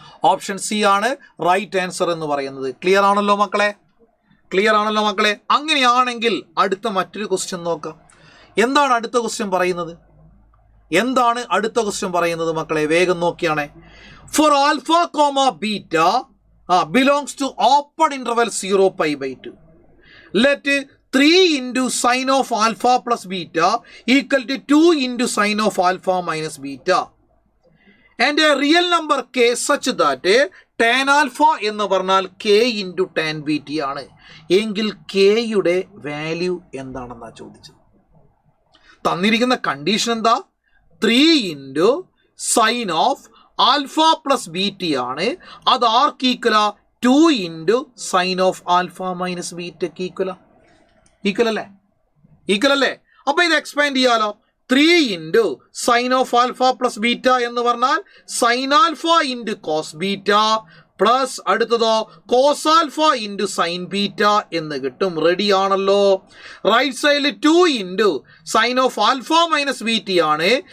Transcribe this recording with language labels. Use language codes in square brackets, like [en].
[ml] Option C ആണ് right answer എന്ന് പറയുന്നത്. ക്ലിയർ ആണല്ലോ മക്കളെ? ക്ലിയർ ആണല്ലോ മക്കളെ? അങ്ങനെയാണെങ്കിൽ അടുത്ത മറ്റൊരു ക്വസ്റ്റ്യൻ നോക്കാം. എന്താണ് അടുത്ത ക്വസ്റ്റ്യൻ പറയുന്നത്? എന്താണ് അടുത്ത ക്വസ്റ്റ്യൻ പറയുന്നത് മക്കളെ? വേഗം നോക്കിയാണേ. [en] for alpha comma beta belongs to open interval 0π/2 let 3 into sine of alpha plus beta equal to 2 into sine of alpha minus beta and a real number k such that tan alpha [ml] എന്ന് പറഞ്ഞാൽ [en] k into tan beta ആണ്. [ml] എങ്കിൽ k യുടെ value എന്താണെന്നാണ് ചോദിച്ചത്. തന്നിരിക്കുന്ന condition എന്താ? 3 into sine of alpha plus beta ആണ്. അത് ആർക്ക് ഈക്വലാ? [en] 2 into sine of alpha minus beta ഈക്വലാ. [ml] Equal അല്ലേ? ഈക്വൽ അല്ലേ? അപ്പൊ ഇത് എക്സ്പാൻഡ് ചെയ്യാലോ. 3 into sign of alpha plus beta എന്ന് പറഞ്ഞാൽ sine alpha into cos beta plus അടുത്തതോ cos alpha into sine beta എന്ന് കിട്ടും. റെഡി ആണല്ലോ? [en] Right സൈഡിൽ 2 into sine of alpha minus beta ആണ്.